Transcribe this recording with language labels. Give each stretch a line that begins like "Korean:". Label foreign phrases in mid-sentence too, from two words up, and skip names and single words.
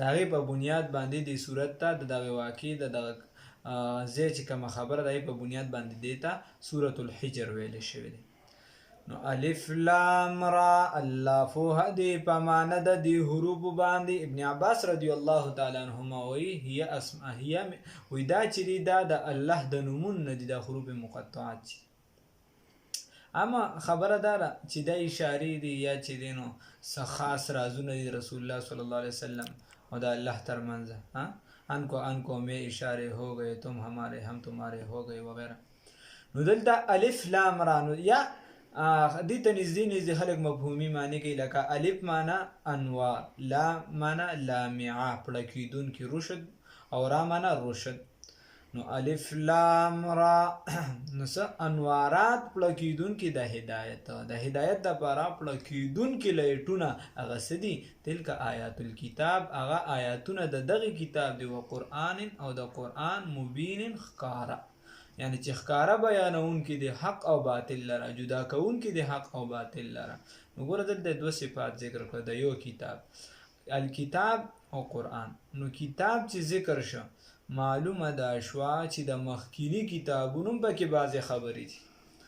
Pashto: هغې په بنیاد باندې دې صورت ته د دغې واقعې د دغه ځای چې کومه خبره ده په بنیاد باندې دې ته سورة الحجر ویلی شوی دی نو الف لام را الله پوهه دی په معنه د دې حروفو باندې ابن عباس
Arabic: رضی الله تعالی عنهما
Pashto: وایي
Arabic: هي اسماء
Pashto: وایي دا چې دی دا د الله د نومونه دي د حروف مقطعات دي اما خبره داره چې دا اشارې دي یا چې دی نو څه خاص رازونه دي رسول الله
Arabic: صلی الله علیه وسلم
Pashto: او د الله ترمنځ ان
Urdu: کو میں اشارے ہو گئے تم ہمارے ہم تمہارے ہو گئے
Pashto: وغیرہ نو دلته الف لام را نو یا دې ته نږدې خلک مفهومي معنی کوي لکه الف معنی انوار لام معنی لامعه پړکېدونکي رشد او را معنی رشد نو الف لام را نو څه انوارات پړکېدونکي د هدایت دپاره پړکېدونکي لایټونه هغه څه دي
Arabic: تلک آیات الکتاب
Pashto: هغه آیاتونه د دغې کتاب دی و قرآن او د قرآن مبین ښکاره یعنی چې ښکاره بیانونکي د حق او باطل لره جدا کوونکي د حق او باطل لره نو ګوره دلته 2 صفات ذکر کړه د یو کتاب الکتاب او قرآن نو کتاب چې ذکر شو معلومه ده شوه چې د مخکینی کتابونو پکې بعضې خبرې دي